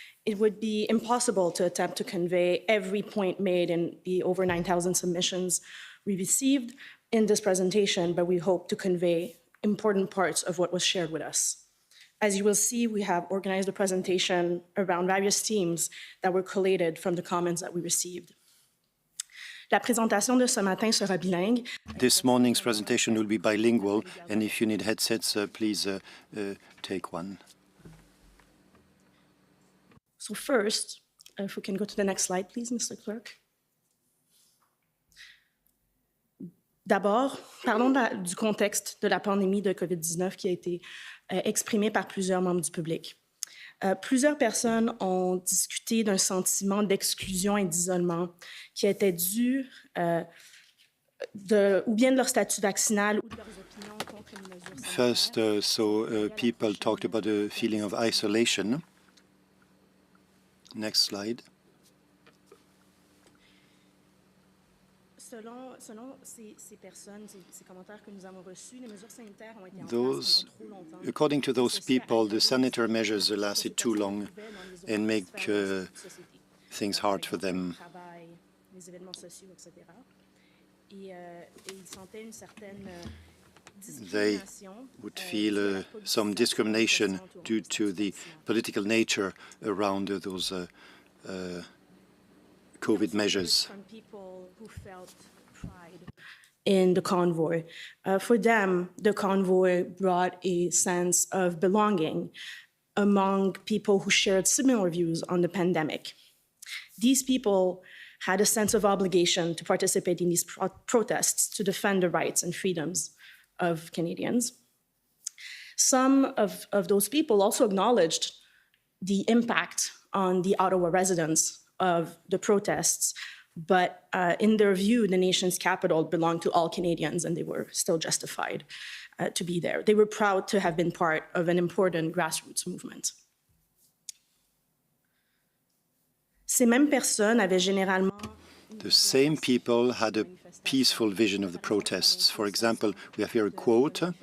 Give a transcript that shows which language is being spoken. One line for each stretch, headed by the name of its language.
English: It would be impossible to attempt to convey every point made in the over 9,000 submissions we received in this presentation, but we hope to convey important parts of what was shared with us. As you will see, we have organized the presentation around various themes that were collated from the comments that we received.
French: La présentation de ce matin sera bilingue.
English: This morning's presentation will be bilingual, and if you need headsets, please take one. So first, if we can go to the next slide, please, Mr. Clerk.
French: D'abord, parlons du contexte de la pandémie de COVID-19 qui a été exprimé par plusieurs membres du public. Plusieurs personnes ont discuté d'un sentiment d'exclusion et d'isolement qui était dû ou bien de leur statut vaccinal ou de leurs opinions contre les mesures sanitaires.
English: First, people talked about a feeling of isolation. Next slide.
French: Selon ces personnes, ces commentaires que nous avons reçus, les mesures sanitaires ont été en place pendant trop longtemps.
English: According to those people, the sanitary measures lasted too long and make things hard for them.
French: Les événements sociaux, etc. Et ils sentaient une certaine
English: They would feel some discrimination due to the political nature around those COVID measures. From people who felt pride in the convoy. For them, the convoy brought a sense of belonging among people who shared similar views on the pandemic. These people had a sense of obligation to participate in these protests to defend the rights and freedoms of Canadians. Some of those people also acknowledged the impact on the Ottawa residents of the protests, but in their view, the nation's capital belonged to all Canadians and they were still justified to be there. They were proud to have been part of an important grassroots movement.
French: Ces mêmes personnes avaient généralement
English: The same people had a peaceful vision of the protests. For example, we have here a quote.